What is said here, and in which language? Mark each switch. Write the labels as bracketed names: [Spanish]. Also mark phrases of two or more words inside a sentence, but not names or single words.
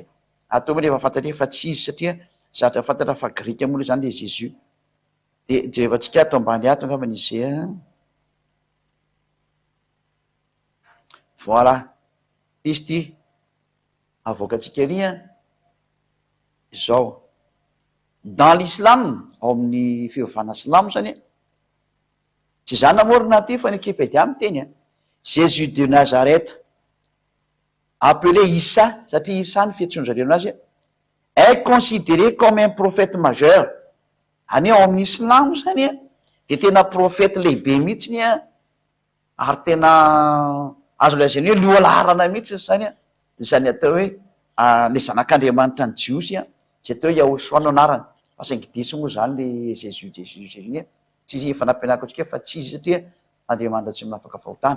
[Malagasy] Atao moa rehefa fantatra efa tsy izy satria zatra fantatra fa grika moa zany le Jésus. Dia jerevantsika ato ambany ato angamba izay voilà. Izy ty avoakantsika ery izao. [French] Dans l'islam, [Malagasy] ao amin'ny fivavahana silamo zany tsy zany namorona ty fa ny Wikipédia miteny [French] Jésus de Nazareth, appelé Issa, [Malagasy] satria Issa ny fiantsoan'zareo anazy, [French] est considéré comme un prophète majeur. [Malagasy] Any ao amin'ny Islamo zany a, de tena prophète lehibe mihitsiny a, ary tena azo lazainy hoe lohalarana mihitsy zany a, zany atao hoe le zanak'Andriamanitra ny Jiosy a, tsy atao hoe Yahoshua no anarany, fa saingy diso moa zany le Jésus iny a, tsy efa nampianariko atsika fa tsy izy satria Andriamanitra tsy manafaka fahotana.